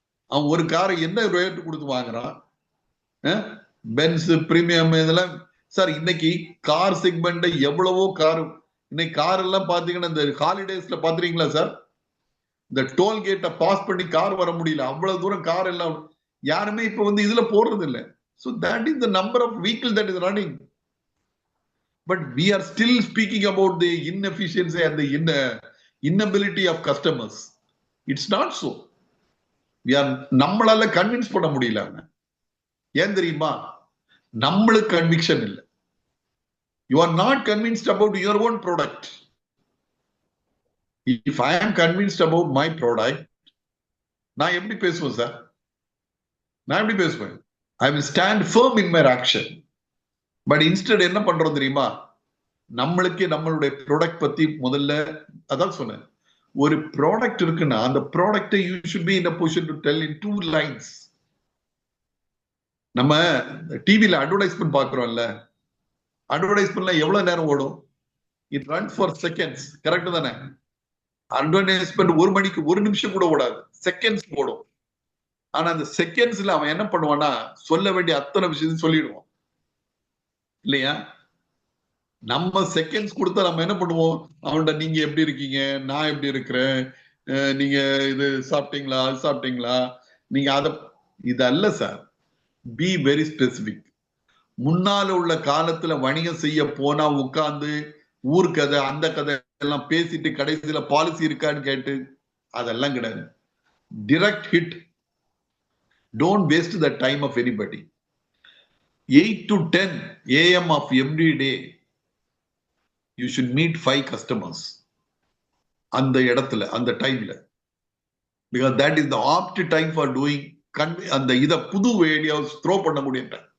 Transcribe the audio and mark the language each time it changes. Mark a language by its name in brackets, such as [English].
[Tamil] அவன் ஒரு காரை என்ன ரேட்டு கொடுத்து வாங்குறான்? பென்ஸ் பிரீமியம் இதெல்லாம் சார். இன்னைக்கு கார் செக்மெண்ட் எவ்வளவோ கார், இன்னைக்கு கார் எல்லாம் பாத்தீங்கன்னா இந்த ஹாலிடேஸ்ல பாத்துறீங்களா சார்? இந்த டோல்கேட்டை பாஸ் பண்ணி கார் வர முடியல, அவ்வளவு தூரம் கார் எல்லாம் யாருமே இப்ப வந்து இதுல போடுறது இல்லை. [English] So that is the number of vehicles that is running. But we are still speaking about the inefficiency and the inability of customers. It's not so. We are [Tamil] நம்மளால கன்வின்ஸ் பண்ண முடியல. ஏன் தெரியுமா? நம்மளுக்கு கன்விக்ஷன் இல்லை. [English] You are not convinced about your own product. If I am convinced about my product, [Tamil] நான் எப்படி பேசுவேன் சார்? நான் எப்படி பேசுவேன்? [English] I will stand firm in my action. But instead [Tamil] என்ன பண்றோம் தெரியுமா? நம்மளுக்கு நம்மளுடைய ப்ராடக்ட் பத்தி முதல்ல அதான் சொன்னேன். ஒரு ப்ராடக்ட் இருக்குன்னா அந்த ப்ராடக்ட்டை [English] you should be in a position to tell in 2 lines. [Tamil] நம்ம டிவில அட்வர்டைஸ்மெண்ட் பாக்குறோம்ல, அட்வர்டைஸ்மெண்ட்ல எவ்வளவு நேரம் ஓடும்? [English] It runs for seconds. [Tamil] Correct தானே? அட்வர்டைஸ்மெண்ட் 1 மணிக்கு 1 நிமிஷம் கூட ஓடாது, செகண்ட்ஸ் ஓடும். ஆனா அந்த செகண்ட்ஸ்ல அவன் என்ன பண்ணுவான்னா சொல்ல வேண்டிய அத்தனை விஷயத்தையும் சொல்லிடுவான் இல்லையா? நம்ம செகண்ட்ஸ் கொடுத்தா நம்ம என்ன பண்ணுவோம்? அவன்கிட்ட நீங்க எப்படி இருக்கீங்க, நான் எப்படி இருக்கிறேன், நீங்க இது சாப்பிட்டீங்களா, அது சாப்பிட்டீங்களா, நீங்க அத இது அல்ல சார். [English] Be very specific. [Tamil] முன்னால உள்ள காலத்துல வணிகம் செய்ய போனா உட்கார்ந்து ஊர் கதை அந்த கதை எல்லாம் பேசிட்டு கடைசியில பாலிசி இருக்கான்னு கேட்டு அதெல்லாம் கிடையாது. Direct hit. [English] Don't waste the time of anybody. 8 to 10 AM of every day, you should meet 5 customers. [Tamil] அந்த இடத்துல, அந்த டைம்ல. [English] Because that is the opt time for doing [Tamil] அந்த இத புது ஐடியாஸ் த்ரோ பண்ண முடியும்.